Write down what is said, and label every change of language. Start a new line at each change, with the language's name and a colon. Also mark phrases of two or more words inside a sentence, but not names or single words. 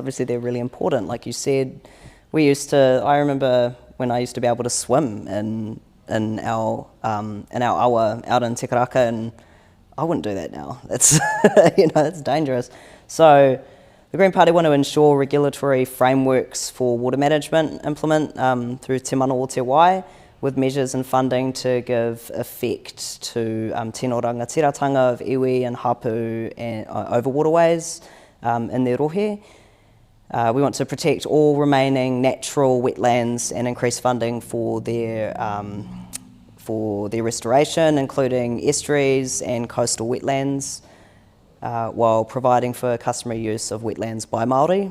English: Obviously they're really important. Like you said, I remember when I used to be able to swim in our awa out in Te Karaka, and I wouldn't do that now. That's that's dangerous. So the Green Party want to ensure regulatory frameworks for water management implement through Te Mana o Te Wai, with measures and funding to give effect to
Māori: tino rangatiratanga
English: of iwi and hapu and over waterways in their rohe. We want to protect all remaining natural wetlands and increase funding for their restoration, including estuaries and coastal wetlands, while providing for customary use of wetlands by Māori.